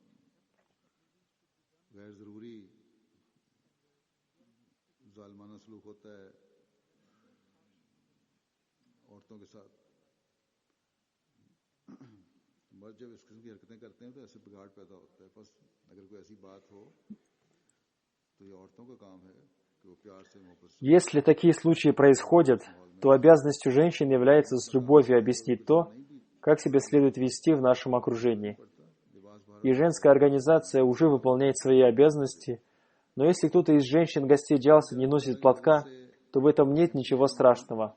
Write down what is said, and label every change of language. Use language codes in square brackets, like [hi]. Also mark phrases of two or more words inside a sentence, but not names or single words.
[ur] غیر ضروری ظالمانہ سلوک ہوتا ہے عورتوں کے ساتھ. مرد جب اس قسم کی حرکتیں کرتے ہیں تو ایسے بگاڑ پیدا ہوتا ہے है। بس اگر کوئی ایسی بات ہو تو یہ عورتوں کا کام ہے کہ وہ پیار سے محبت سے. [ru] Если такие случаи происходят, то обязанностью женщин является с любовью объяснить то, как себя следует вести в нашем окружении. И женская организация уже выполняет свои обязанности, но если кто-то из женщин-гостей Джалсы не носит платка, то в этом нет ничего страшного.